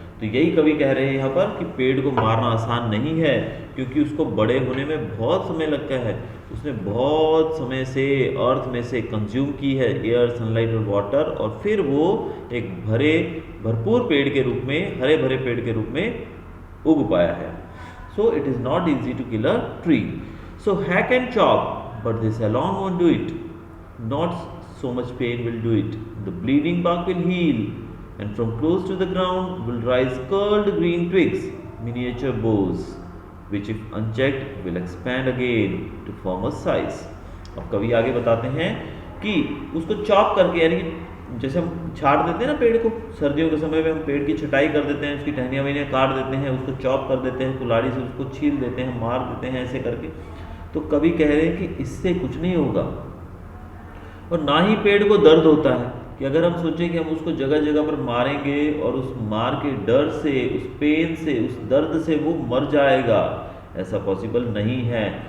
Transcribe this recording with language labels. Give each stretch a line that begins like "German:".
Hindi: तो यही कवि कह रहे हैं यहाँ पर कि पेड़ को मारना आसान नहीं है, क्योंकि उसको बड़े होने में बहुत समय लगता है। उसने बहुत समय से अर्थ में से कंज्यूम की है एयर, सनलाइट और वाटर, और फिर वो एक भरपूर पेड़ के रूप में, हरे भरे पेड़ के रूप में उग पाया है।
English: So it is not easy to kill a tree. So hack and chop, but this alone won't do it. Not so much pain will do it. The bleeding bark will heal, and from close to the ground will rise curled green twigs, miniature boughs, which if unchecked will expand again to form a size.
Hindi: अब कवि आगे बताते हैं कि उसको chop करके, यानी कि जैसे हम छाट देते हैं ना पेड़ को, सर्दियों के समय में हम पेड़ की छटाई कर देते हैं, उसकी टहनियाँ वहनियाँ काट देते हैं, उसको चॉप कर देते हैं, कुल्हाड़ी से उसको छील देते हैं, मार देते हैं ऐसे करके। तो कवि कह रहे हैं कि इससे कुछ नहीं होगा, और ना ही पेड़ को दर्द होता है कि अगर हम सोचें कि हम उसको जगह जगह पर मारेंगे और उस मार के डर से, उस पेन से, उस दर्द से वो मर जाएगा, ऐसा पॉसिबल नहीं है।